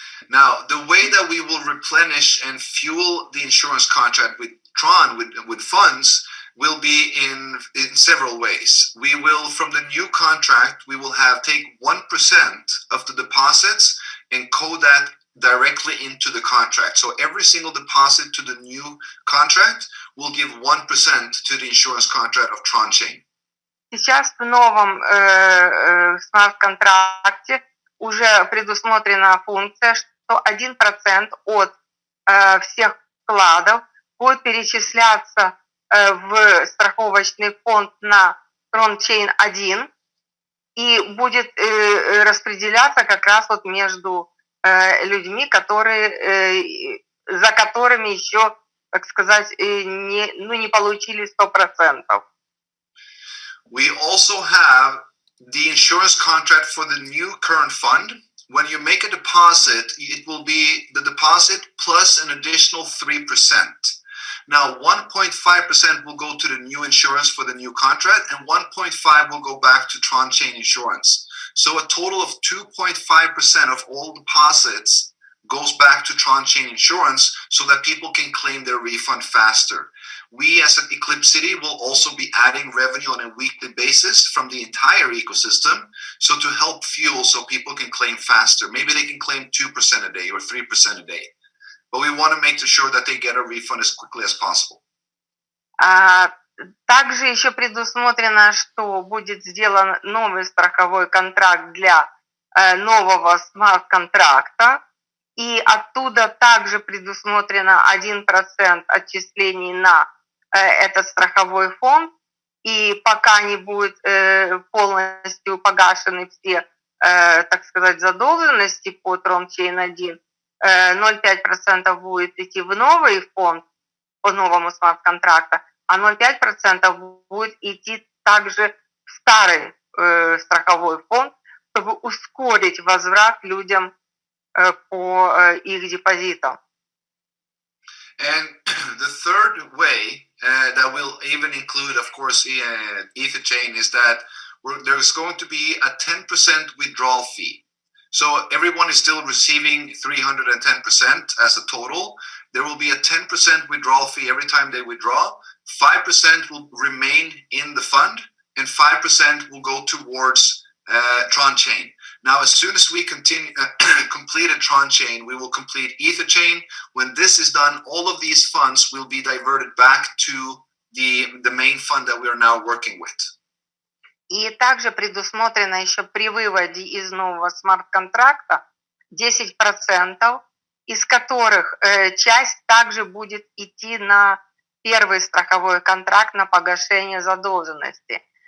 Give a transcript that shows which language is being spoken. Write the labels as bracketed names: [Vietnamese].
[English] Now, the way that we will replenish and fuel the insurance contract with Tron, with funds, will be in several ways. We will, from the new contract, we will take 1% of the deposits and code that directly into the contract. So every single deposit to the new contract will give 1% to the insurance contract of TRONCHAIN. [Russian] Сейчас в новом смарт-контракте уже предусмотрена функция, что 1% от всех вкладов будет перечисляться в страховочный фонд на TRONCHAIN 1 и будет распределяться как раз вот между людьми, которые, за которыми еще, так сказать, не получили 100%. [English] We also have the insurance contract for the new current fund. When you make a deposit, it will be the deposit plus an additional 3%. Now, 1.5% will go to the new insurance for the new contract, and 1.5% will go back to TRONCHAIN insurance. So a total of 2.5% of all deposits goes back to TRONCHAIN Insurance so that people can claim their refund faster. We as at ECLIPCITY will also be adding revenue on a weekly basis from the entire ecosystem, so to help fuel so people can claim faster. Maybe they can claim 2% a day or 3% a day. But we want to make sure that they get a refund as quickly as possible. [Russian] Также еще предусмотрено, что будет сделан новый страховой контракт для нового смарт-контракта, и оттуда также предусмотрено 1% отчислений на этот страховой фонд, и пока не будут полностью погашены все, так сказать, задолженности по TRONCHAIN 1, 0,5% будет идти в новый фонд по новому смарт-контракту, а 0,5% будет идти также в старый страховой фонд, чтобы ускорить возврат людям по их депозитам. [English] And the third way that will even include, of course, EtherChain is that there's going to be a 10% withdrawal fee. So everyone is still receiving 310% as a total. There will be a 10% withdrawal fee every time they withdraw. 5% will remain in the fund, and 5% will go towards TRONCHAIN. Now, as soon as we complete a TRONCHAIN, we will complete EtherChain. When this is done, all of these funds will be diverted back to the main fund that we are now working with. [Russian] И также предусмотрено еще при выводе из нового смарт-контракта 10%, из которых часть также будет идти на первый страховой контракт на погашение задолженности.